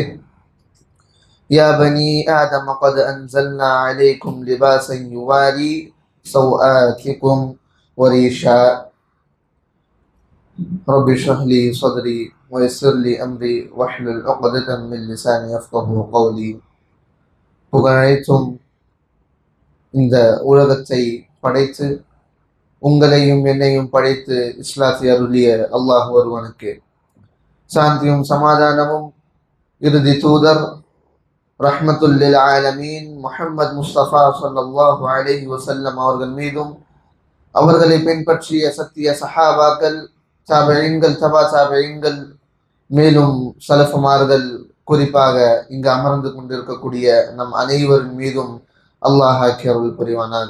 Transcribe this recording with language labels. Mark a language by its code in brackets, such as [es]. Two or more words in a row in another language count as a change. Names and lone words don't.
[ar] يا بني آدم قد أنزلنا عليكم لباسا يواري سوآتكم وريشا. رب اشرح لي صدري ويسر لي أمري واحلل عقدة من لساني يفقهوا قولي. [ta] புகழனைத்தும் இந்த உலகத்தை படைத்து உங்களையும் என்னையும் படைத்து இஸ்லாத்தை அருளிய அல்லாஹ் ஒருவனுக்கு சாந்தியும் சமாதானமும் இறுதி தூதர் [ar] رحمة للعالمين [ta] முஹம்மது முஸ்தபா [ar] صلى الله عليه وسلم [ta] அவர்கள் மீதும் அவர்களை பின்பற்றிய சத்திய சஹாபாக்கள் தாபிஈன்கள் தபா தாபிஈன்கள் மேலும் சலஃபுமார்கள் குறிப்பாக இங்கு அமர்ந்து கொண்டிருக்கக்கூடிய நம் அனைவரின் மீதும் அல்லாஹ் அருள் புரிவானாக.